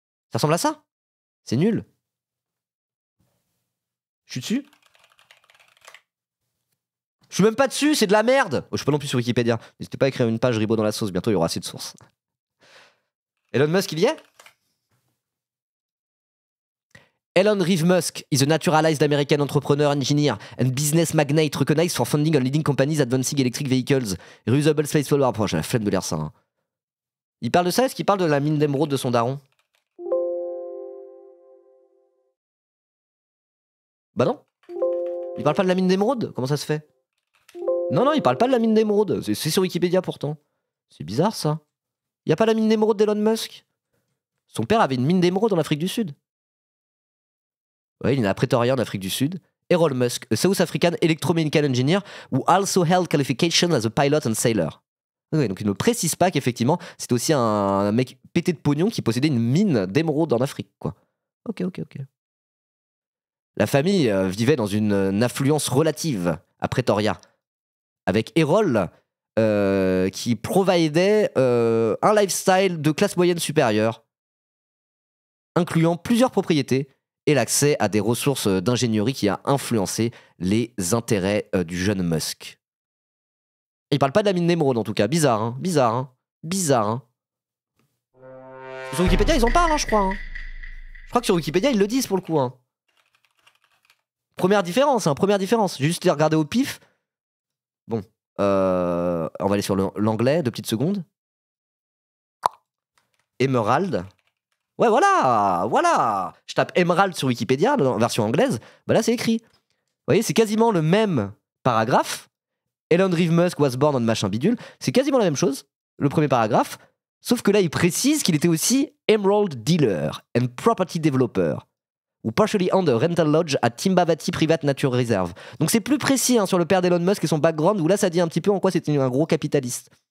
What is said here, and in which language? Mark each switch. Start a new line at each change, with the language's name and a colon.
French: Ça ressemble à ça? C'est nul. Je suis dessus? Je suis même pas dessus, c'est de la merde. Je suis pas non plus sur Wikipédia. N'hésitez pas à écrire une page Ribot dans la sauce, bientôt il y aura assez de sources. Elon Musk, il y est?
English: Elon Reeve Musk is a naturalized American entrepreneur, engineer and business magnate recognized for funding on leading companies advancing electric vehicles, reusable space power.
French: Oh, j'ai la flemme de lire ça. Hein. Il parle de ça? Est-ce qu'il parle de la mine d'émeraude de son daron? Bah non. Il parle pas de la mine d'émeraude? Comment ça se fait? Non, non, il parle pas de la mine d'émeraude. C'est sur Wikipédia pourtant. C'est bizarre ça. Il y a pas la mine d'émeraude d'Elon Musk. Son père avait une mine d'émeraude en Afrique du Sud. Ouais, il est à Pretoria en Afrique du Sud.
English: Errol Musk, a South African electromechanical engineer who also held qualification as a pilot and sailor.
French: Ouais, donc il ne précise pas qu'effectivement c'était aussi un mec pété de pognon qui possédait une mine d'émeraude en Afrique, quoi. Ok. La famille vivait dans une affluence relative à Pretoria, avec Errol qui providait un lifestyle de classe moyenne supérieure, incluant plusieurs propriétés et l'accès à des ressources d'ingénierie qui a influencé les intérêts du jeune Musk. Il parle pas de la mine d'émeraude en tout cas. Bizarre, hein. Bizarre, hein. Sur Wikipédia, ils en parlent, hein, je crois. Hein. Je crois que sur Wikipédia, ils le disent pour le coup. Hein. Première différence. J'ai juste regardé au pif. Bon. On va aller sur l'anglais, 2 petites secondes. Emerald. Ouais, voilà. Je tape Emerald sur Wikipédia, en version anglaise. Bah là, c'est écrit. Vous voyez, c'est quasiment le même paragraphe.
English: Elon Reeve Musk was born on
French: machin bidule. C'est quasiment la même chose, le premier paragraphe. Sauf que là, il précise qu'il était aussi
English: Emerald Dealer and Property Developer,
French: ou
English: partially owned a rental lodge at Timbavati Private Nature Reserve.
French: Donc c'est plus précis hein, sur le père d'Elon Musk et son background, où là, ça dit un petit peu en quoi c'était un gros capitaliste.